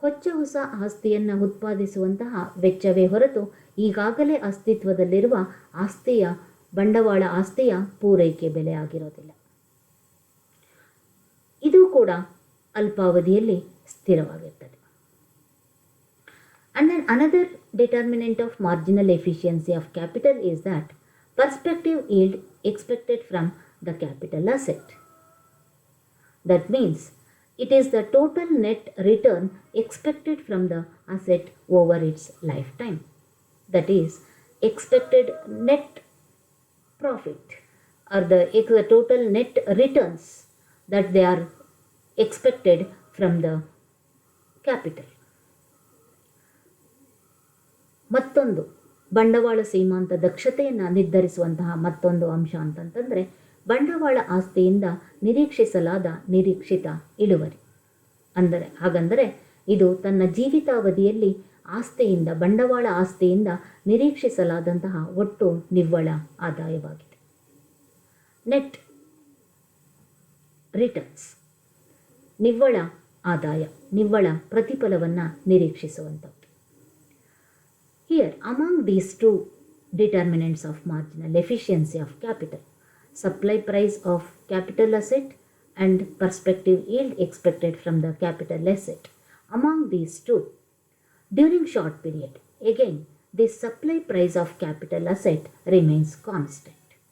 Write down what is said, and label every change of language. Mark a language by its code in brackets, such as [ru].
[kn] ಹೊಸ ಆಸ್ತಿಯನ್ನು ಉತ್ಪಾದಿಸುವಂತಹ ವೆಚ್ಚವೇ ಹೊರತು ಈಗಾಗಲೇ ಅಸ್ತಿತ್ವದಲ್ಲಿರುವ ಬಂಡವಾಳ ಆಸ್ತಿಯ ಪೂರೈಕೆ ಬೆಲೆ ಆಗಿರೋದಿಲ್ಲ. ಇದು ಕೂಡ ಅಲ್ಪಾವಧಿಯಲ್ಲಿ ಸ್ಥಿರವಾಗಿರ್ತದೆ. [en] And then another determinant of marginal efficiency of capital is that perspective yield expected from the capital asset. That means it is the total net return expected from the asset over its lifetime. That is expected net profit or the total net returns that they are expected from the capital. [kn] ಮತ್ತೊಂದು ಬಂಡವಾಳ ಸೀಮಾಂತ ದಕ್ಷತೆಯನ್ನು ನಿರ್ಧರಿಸುವಂತಹ ಮತ್ತೊಂದು ಅಂಶ ಅಂತಂತಂದರೆ ಬಂಡವಾಳ ಆಸ್ತಿಯಿಂದ ನಿರೀಕ್ಷಿಸಲಾದ ನಿರೀಕ್ಷಿತ ಇಳುವರಿ. ಹಾಗಂದರೆ ಇದು ತನ್ನ ಜೀವಿತಾವಧಿಯಲ್ಲಿ ಬಂಡವಾಳ ಆಸ್ತಿಯಿಂದ ನಿರೀಕ್ಷಿಸಲಾದಂತಹ ಒಟ್ಟು ನಿವ್ವಳ ಆದಾಯವಾಗಿದೆ. ನೆಟ್ ರಿಟರ್ನ್ಸ್, ನಿವ್ವಳ ಆದಾಯ, ನಿವ್ವಳ ಪ್ರತಿಫಲವನ್ನು ನಿರೀಕ್ಷಿಸುವಂಥದ್ದು. [en] Here, among these two determinants of marginal efficiency of capital, supply price of capital asset and perspective yield expected from the capital asset, among these two, during short period, again, this supply price of capital asset remains constant.